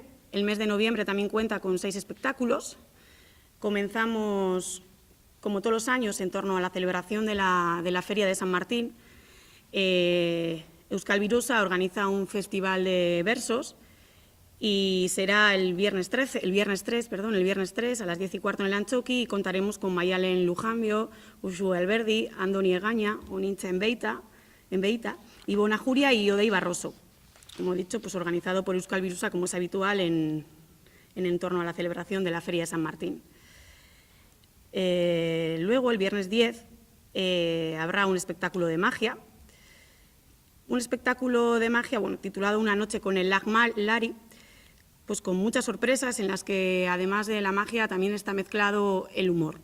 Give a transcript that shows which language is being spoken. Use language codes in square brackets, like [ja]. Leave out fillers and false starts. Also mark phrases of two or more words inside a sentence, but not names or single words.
[es] El mes de noviembre también cuenta con 6 espectáculos. Comenzamos, como todos los años, en torno a la celebración de la Feria de San Martín. Euskal Birusa organiza un festival de versos y será el viernes 3 a las 10:15 en el Antzoki, y contaremos con Maialen Lujambio, Uxue Alberdi, Andoni Egaña, Onintza Enbeita, Ivona Juria y Odei Barroso. Como he dicho, pues organizado por Euskal Birusa, como es habitual en torno a la celebración de la Feria de San Martín. Luego, el viernes 10, habrá un espectáculo de magia. Un espectáculo de magia, bueno, titulado Una noche con el Lagmal Lari, pues con muchas sorpresas en las que, además de la magia, también está mezclado el humor.